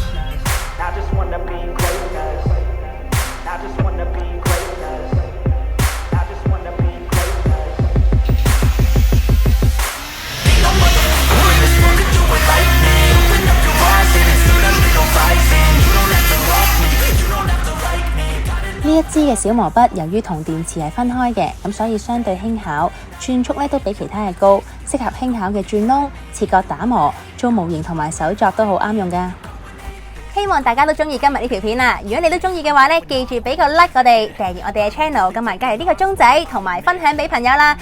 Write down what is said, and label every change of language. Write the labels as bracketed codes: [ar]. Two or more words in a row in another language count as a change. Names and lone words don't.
[en] I just wanna be greatness. I just wanna be greatness. I just wanna be greatness. Ain't no motherfucker in this world can do it like me. Open up your eyes and insert a little rising. You don't have to love me, you don't have to like me. [yue] 呢一支嘅小磨筆由於同電池係分開嘅，咁所以相對輕巧，轉速咧都比其他嘅高，適合輕巧嘅轉窿、切割打磨、做模型同埋手作都好啱用㗎。希望大家都中意今日呢條片啦！如果你都中意嘅話咧，記住俾個 like 我哋，訂閱我哋嘅 channel， 撳埋隔離呢個鐘仔，同埋分享俾朋友啦！